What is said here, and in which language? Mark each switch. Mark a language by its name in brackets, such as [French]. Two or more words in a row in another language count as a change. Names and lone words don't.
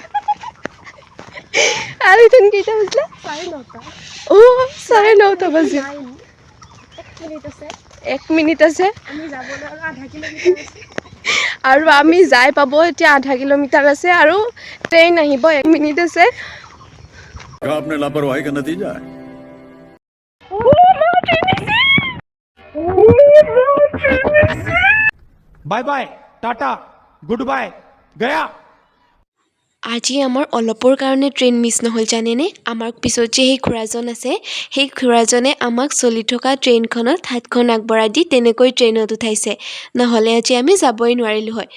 [Assamese] আৰু এতিয়া কেইটা বাজিলে? 9:30 বাজিল। 1 মিনিট আছে আৰু আমি যাই পাব এতিয়া আধা কিলোমিটাৰ আছে আৰু ট্ৰেইন আহিব 1 মিনিট আছে। [Hindi] आपने लापरवाही का नतीजा है। [English] bye bye tata good bye गया। [Assamese] আজি আমাৰ অলপৰ কাৰণে ট্ৰেইন মিছ নহ'ল জানেনে? আমাৰ পিছত যে সেই খুৰাজন আছে, সেই খুৰাজনে আমাক চলি থকা ট্ৰেইনখনত হাতখন আগবঢ়াই দি তেনেকৈ ট্ৰেইনত উঠাইছে, নহ'লে আজি আমি যাবই নোৱাৰিলোঁ হয়।